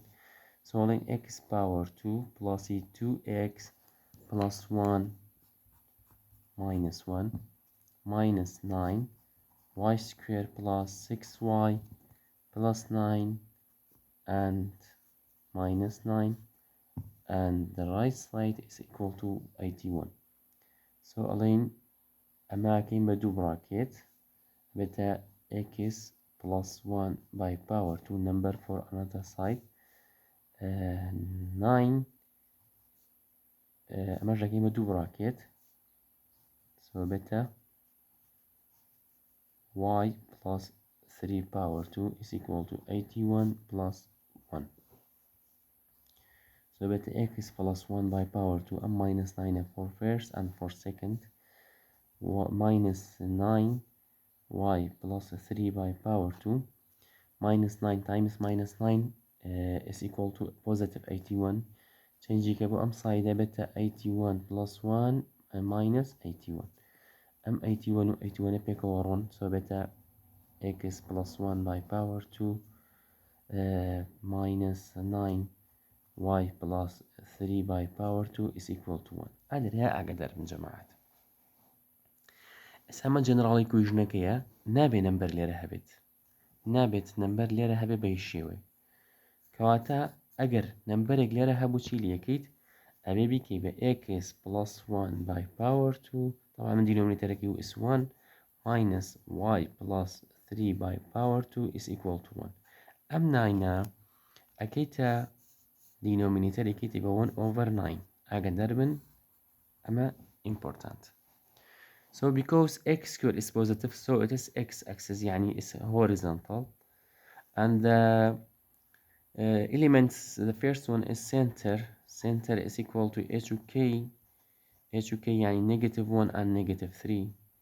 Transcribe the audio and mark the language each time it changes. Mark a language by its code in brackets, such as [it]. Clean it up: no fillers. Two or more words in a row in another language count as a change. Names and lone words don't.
[en] So then x power 2 plus 2x plus 1 minus 1 minus 9, y square plus 6y plus 9 and minus 9, and the right side is equal to 81. So again [ckb] ئەماکەین بە دوو براکێت بێتە [en] x plus 1 by power 2 number for another side 9 [ckb] ئەمەش دەکەین بە دوو براکێت [en] so بێتە y plus 3 power 2 is equal to 81 plus 1 so بێتە x plus 1 by power 2 and minus 9 for first and for second minus 9 y plus 3 by power 2 minus 9 times minus 9 is equal to positive 81 [ckb] چنجی کە بۆ ئەم سایدە بێتە [en] 81 plus 1 minus 81 [ckb] ئەم 81 و 81 پێکەوە ڕۆن سۆ بێتە [en] x plus 1 by power 2 minus 9 y plus 3 by power 2 is equal to 1 [ckb] ئەدرێ ئاگدار بن جەماعەت ئەمە جەنراڵی کوژنەکەیە نابێ نەمبەر لێرە هەبێت نابێت نەمبەر لێرە هەبێ بە هیچ شێوەیە کەواتە ئەگەر نەمبەرێک لێرە هەبوو چی لەکەیت ئەبێ بیکەی [en] بە x plus 1 by power 2 [ckb] طبعا من دیلۆمینێتەرەکەی و [en] is 1 minus y plus 3 by power 2 is equal to 1 [ckb] ئەم ناینە ئەکەیتە دیلۆمینێتەرێکیتی بە [en] 1 over 9 [ckb] ئاگدار بن ئەمە [en] important so because x square is positive so it is x-axis يعني is horizontal and the elements the first one is center is equal to h و k يعني negative 1 and negative 3